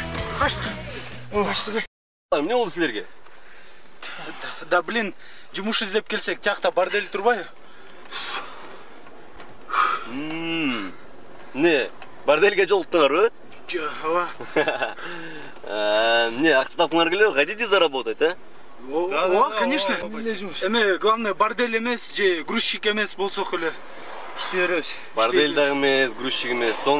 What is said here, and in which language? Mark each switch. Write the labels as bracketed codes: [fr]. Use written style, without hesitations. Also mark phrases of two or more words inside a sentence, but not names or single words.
[ky] Қаштық! Эмне болду силерге? [ru] Да блин, [ky] жумуш издеп келсек, тиякта бордель турбайбы? Не, бордельге жолуктуңарбы? Ооба. Не, акча таптыңар келеби? [ru] Хотите заработать, а? [ky] Ооба, конечно. Эме, главное, бордель эмес же грузчик эмес болсок эле иште беребиз. Бордель дагы эмес, грузчик эмес.